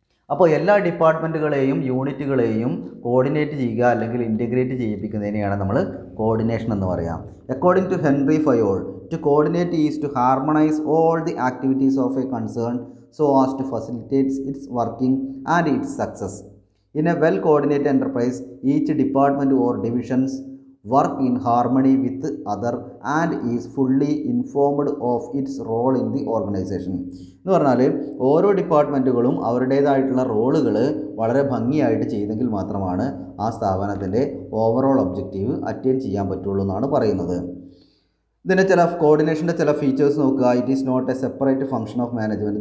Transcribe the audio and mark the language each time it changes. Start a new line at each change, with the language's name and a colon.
Malayalam: അപ്പോൾ എല്ലാ ഡിപ്പാർട്ട്മെൻറ്റുകളെയും യൂണിറ്റുകളെയും കോർഡിനേറ്റ് ചെയ്യുക അല്ലെങ്കിൽ ഇൻറ്റഗ്രേറ്റ് ചെയ്യിപ്പിക്കുന്നതിനെയാണ് നമ്മൾ കോർഡിനേഷൻ എന്ന് പറയാം.
English: According to Henri Fayol, to coordinate is to harmonise all the activities of a concern so as to facilitates its working and its success. In a well coordinated enterprise each department or divisions work in harmony with other and is fully informed of its role in the organization.
Malayalam: എന്ന് പറഞ്ഞാൽ ഓരോ ഡിപ്പാർട്ട്മെൻറ്റുകളും അവരുടേതായിട്ടുള്ള റോളുകൾ വളരെ ഭംഗിയായിട്ട് ചെയ്തെങ്കിൽ മാത്രമാണ് ആ സ്ഥാപനത്തിൻ്റെ ഓവറോൾ ഒബ്ജക്റ്റീവ് അറ്റൈൻ ചെയ്യാൻ പറ്റുള്ളൂ എന്നാണ് പറയുന്നത്. ഇതിൻ്റെ കോർഡിനേഷൻ്റെ ചില ഫീച്ചേഴ്സ് നോക്കുക.
English: It is not a separate function of management.